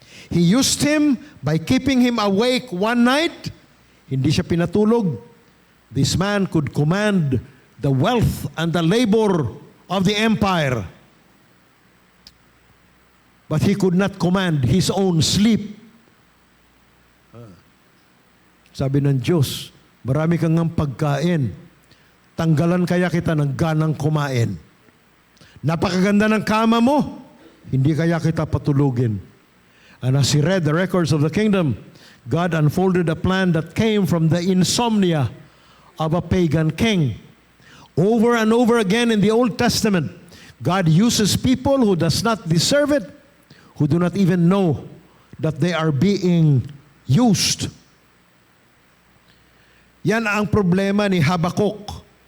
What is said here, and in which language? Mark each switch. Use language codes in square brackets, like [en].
[en] He used him by keeping him awake one night. [tl] Hindi siya pinatulog. [en] This man could command the wealth and the labor of the empire. But he could not command his own sleep. [tl] Sabi ng Diyos, marami kang ng pagkain. Tanggalan kaya kita ng ganang kumain. Napakaganda ng kama mo, hindi kaya kita patulugin. [en] And as he read the records of the kingdom, God unfolded a plan that came from the insomnia of a pagan king. Over and over again in the Old Testament, God uses people who does not deserve it, who do not even know that they are being used. [tl] Yan ang problema ni Habakuk.